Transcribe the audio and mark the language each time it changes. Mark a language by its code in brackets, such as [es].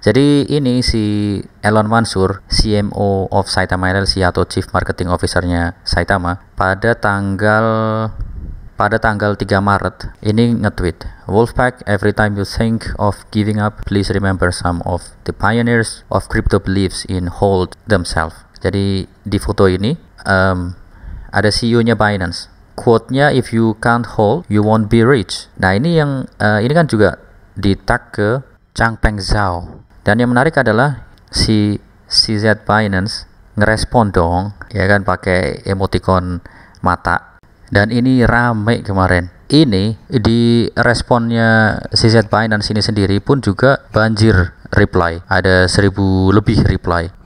[id] Jadi ini si [en] Elon Mansur, CMO of Saitama LLC atau Chief Marketing Officer-nya Saitama, [id] pada tanggal 3 Maret ini nge-tweet, [en] Wolfpack, every time you think of giving up, please remember some of the pioneers of crypto beliefs in hold themselves. [id] Jadi di foto ini ada CEO-nya Binance. Quote-nya, [en] if you can't hold, you won't be rich. [id] Nah ini yang ini kan juga di-tag ke Changpeng Zhao. Dan yang menarik adalah si CZ Binance ngerespon dong, ya kan, pakai emoticon mata. Dan ini rame kemarin. Ini di responnya CZ Binance ini sendiri pun juga banjir reply. Ada 1000 lebih reply.